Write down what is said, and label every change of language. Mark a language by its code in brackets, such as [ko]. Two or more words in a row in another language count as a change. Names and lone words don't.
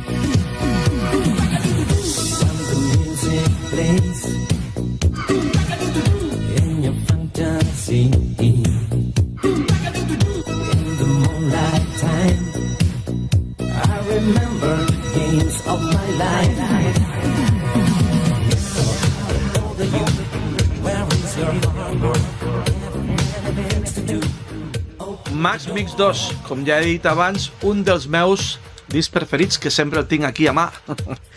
[en] When the music plays in your fantasy, in the moonlight time, I remember the games of my life. [ca] Match Mix 2, com ja he dit abans, un dels meus discs preferits, que sempre el tinc aquí a mà.